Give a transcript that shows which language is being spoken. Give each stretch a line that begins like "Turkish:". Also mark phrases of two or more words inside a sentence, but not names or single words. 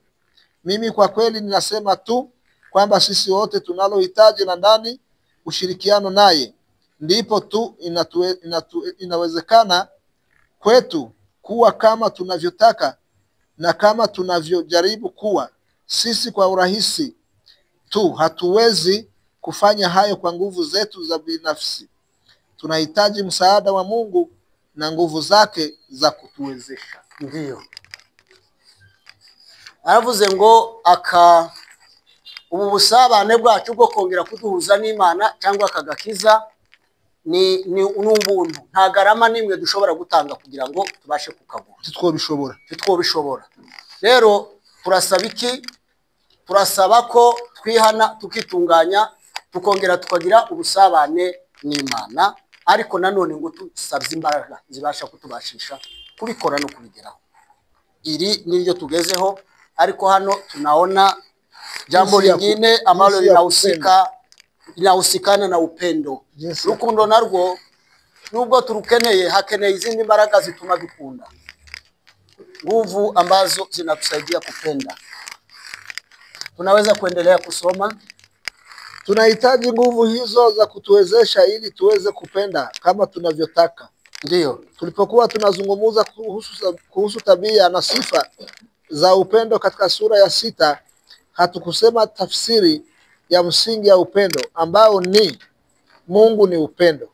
Swahili: Mimi kwa kweli ninasema tu kwamba sisi wote tunalohitaji na ndani ushirikiano naye, ndipo tu inawezekana kwetu kuwa kama tunavyotaka na kama tunavyojaribu kuwa. Sisi kwa urahisi tu hatuwezi kufanya hayo kwa nguvu zetu za binafsi. Tunahitaji msaada wa Mungu na nguvu zake za kutuwezesha. Ndiyo.
Kinyarwanda: Aravuze ngo ubu busabane bwacu bwo kongera kuduhuza n'Imana cyangwa akagakiza ni ubuntu, nta garama nimwe dushobora gutanga kugira ngo tubashe kukagura. Twobishobora. Rero turasaba iki? Turasaba ko twihana tukitunganya tukongera tukagira ubusabane n'Imana, ariko nanone ngo tusabye imbaraga zibasha kutubashisha kubikora no kubigeraho. Iri niryo tugezeho,
Swahili: ariko hano tunaona jambo lingine ambalo linahusikana na upendo.
Kinyarwanda: Rukundo narwo nubwo turukeneye, hakeneye izindi mbaraga zituma dukunda,
Swahili: nguvu ambazo zinatusaidia kupenda. Tunaweza kuendelea kusoma. Tunahitaji nguvu hizo za kutuwezesha ili tuweze kupenda kama tunavyotaka. Ndiyo. Tulipokuwa tunazungumza kuhusu tabia na sifa za upendo katika sura ya 6, hatukusema tafsiri ya msingi ya upendo ambao ni Mungu ni upendo.